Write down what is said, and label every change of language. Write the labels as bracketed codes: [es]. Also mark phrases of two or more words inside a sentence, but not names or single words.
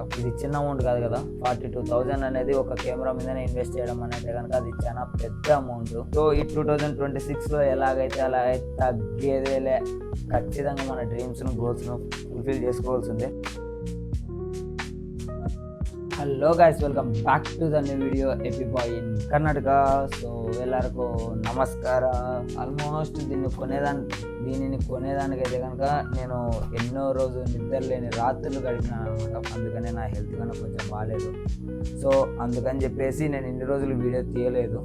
[te] ఇది చిన్న అమౌంట్ కాదు కదా, 42,000 అనేది ఒక కెమెరా మీదనే ఇన్వెస్ట్ చేయడం అనేది కనుక అది చాలా పెద్ద అమౌంట్. సో ఈ 2026లో ఎలాగైతే అలా తగ్గేదేలే, ఖచ్చితంగా మన డ్రీమ్స్ను గోల్స్ను ఫుల్ఫిల్ చేసుకోవాల్సిందే. [en] Hello guys, welcome back to the new video AP Boy in Karnataka. [kn] ಸೋ ಎಲ್ಲರಿಗೂ ನಮಸ್ಕಾರ. [te] ఆల్మోస్ట్ దీనిని కొనేదానికైతే కనుక నేను ఎన్నో రోజు నిద్ర లేని రాత్రులు గడిపినాను అనమాట. అందుకనే నా హెల్త్ కన్నా కొంచెం బాగాలేదు. సో అందుకని చెప్పేసి నేను ఇన్ని రోజులు వీడియో తీయలేదు.